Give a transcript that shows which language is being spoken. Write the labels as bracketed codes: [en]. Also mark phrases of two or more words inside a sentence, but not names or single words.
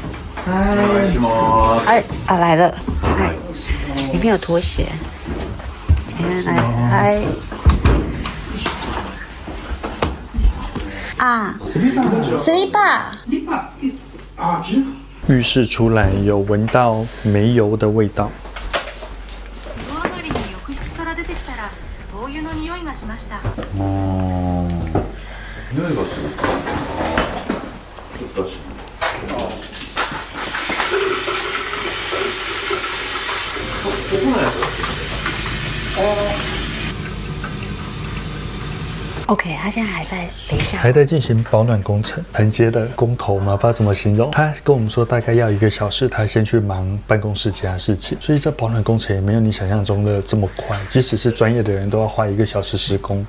[zh] 来了，里面有拖鞋，今天来拆。Slipa。浴室出来有闻到煤油的味道。 [ja] 灯油の匂いがしました。匂いがする。ちょっとし。ここのやつ。 [zh] OK，他现在还在，等一下，还在进行保暖工程，承接的工头嘛，不知道怎么形容。他跟我们说大概要1个小时，他先去忙办公室其他事情，所以这保暖工程也没有你想象中的这么快。即使是专业的人都要花1个小时施工。